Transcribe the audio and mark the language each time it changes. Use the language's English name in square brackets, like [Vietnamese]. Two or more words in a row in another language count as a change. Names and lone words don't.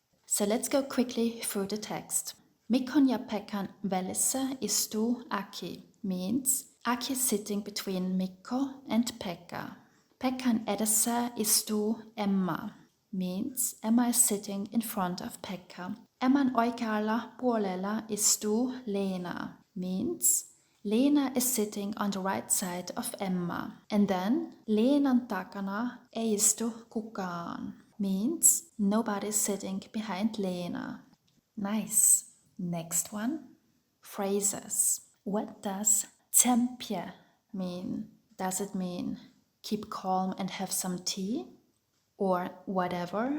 [English] So let's go quickly through the text. [Finnish] Mikon ja Pekan välissä istuu Aki [English] means Aki is sitting between Mikko and Pekka. [Finnish] Pekan edessä istuu Emma [English] means Emma is sitting in front of Pekka. [Finnish] Emman oikealla puolella istuu Leena [English] means Leena is sitting on the right side of Emma. And then [Finnish] Leenan takana ei istu kukaan [English] means nobody is sitting behind Leena. Nice. Next one. Phrases. What does tsempje mean? Does it mean keep calm and have some tea? Or whatever?